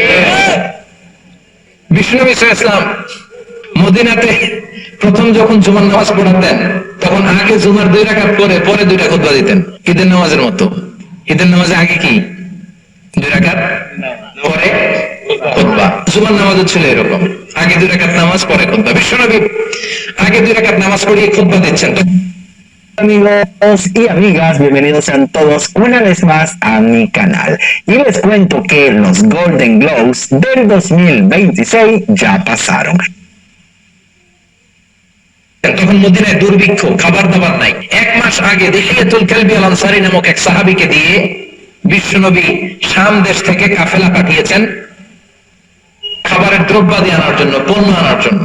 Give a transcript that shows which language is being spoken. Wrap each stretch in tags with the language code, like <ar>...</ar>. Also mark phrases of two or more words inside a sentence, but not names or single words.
<bn>বিষ্ণু ইসলাম মদিনাতে প্রথম যখন জুমার নামাজ পড়াতেন, তখন আগে জুমার 2 রাকাত পরে 2টা খুতবা দিতেন, ঈদের নামাজের মতো। ঈদের নামাজে আগে কি 2 রাকাত, পরে খুতবা। জুমার নামাজও ছিল এরকম, আগে 2 রাকাত নামাজ, পরে খুতবা। বিশ্বনবী আগে 2 রাকাত নামাজ পড়িয়ে খুতবা দিচ্ছেন।</bn> <es>Amigos y amigas, bienvenidos sean todos una vez más a mi canal. Y les cuento que los Golden Globes del 2026 ya pasaron.</es> <bn>তখন মদিনায় দুর্ভিক্ষ, খাবার দাবার নাই। 1 মাস আগে দিহিয়াতুল কালবি আল আনসারী নামক এক সাহাবীকে দিয়ে বিশ্বনবী শাম দেশ থেকে কাফেলা পাঠিয়েছেন খাবারের দ্রব্যাদি আনার জন্য, পণ্য আনার জন্য।</bn>